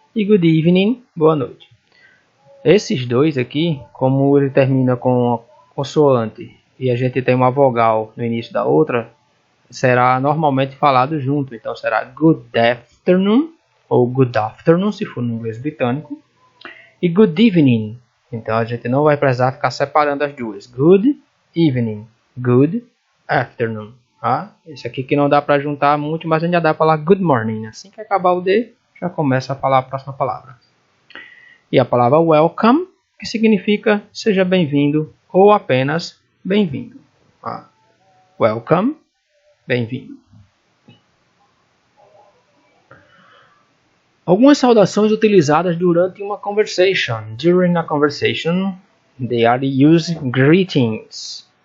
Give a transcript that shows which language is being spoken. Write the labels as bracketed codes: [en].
[pt] E good evening, boa noite. Esses dois aqui, como ele termina com consoante e a gente tem uma vogal no início da outra, será normalmente falado junto. Então será good afternoon ou good afternoon, se for no inglês britânico. E good evening. Então a gente não vai precisar ficar separando as duas. [en] Good evening, good afternoon. [pt] Esse aqui que não dá para juntar muito, mas ainda dá para falar good morning. Assim que acabar o D, já começa a falar a próxima palavra. E a palavra welcome, que significa seja bem-vindo ou apenas bem-vindo. Welcome, bem-vindo. Algumas saudações utilizadas durante uma conversation. [en] During a conversation, they are used greetings.